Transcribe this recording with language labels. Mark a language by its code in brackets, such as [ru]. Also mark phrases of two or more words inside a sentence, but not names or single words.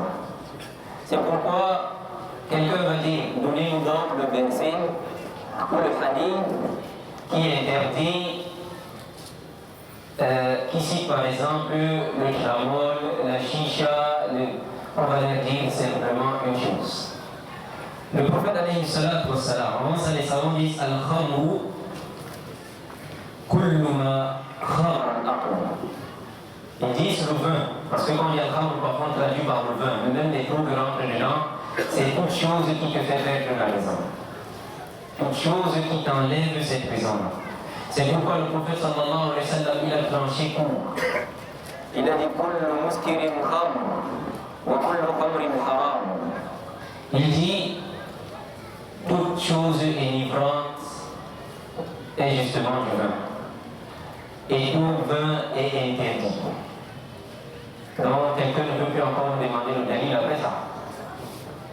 [fr] C'est pourquoi quelqu'un va dire, donnez-nous donc le benzine ou le hadith qui interdit, qui cite par exemple le tramol, la chicha, on va leur dire simplement une chose. Le prophète [ar] عليه الصلاة والسلام, [fr] avant ça les savants disent [ar] الخمر كل ما خامر العقل. [fr] Ils disent le vin, parce que quand il y a le khamr, par contre traduit par le vin, même les trous que rentrent dedans, c'est toute chose qui te fait perdre la raison. Toute chose qui t'enlève cette raison-là. C'est pourquoi le prophète [ar] صلى الله عليه وسلم, [fr] il a tranché court. Il a dit [ar] كل مسكر خمر وكل خمر حرام. [fr] Il dit toute chose enivrante est justement du vin. Et tout vin est interdit. Donc quelqu'un ne peut plus encore demander le dalil après ça.